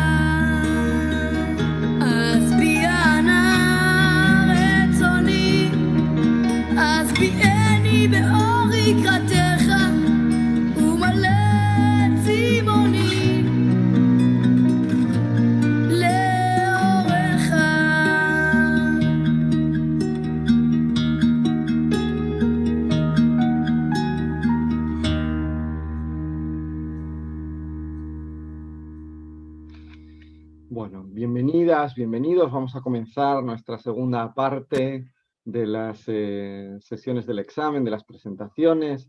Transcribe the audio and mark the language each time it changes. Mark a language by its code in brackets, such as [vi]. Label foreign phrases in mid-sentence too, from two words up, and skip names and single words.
[he] אז ביע נא רצוני, אז ביעני באור יקרתך ומלא צימוני לאורך. [es] Bueno, bienvenidas, bienvenidos. Vamos a comenzar nuestra segunda parte de las sesiones del examen, de las presentaciones.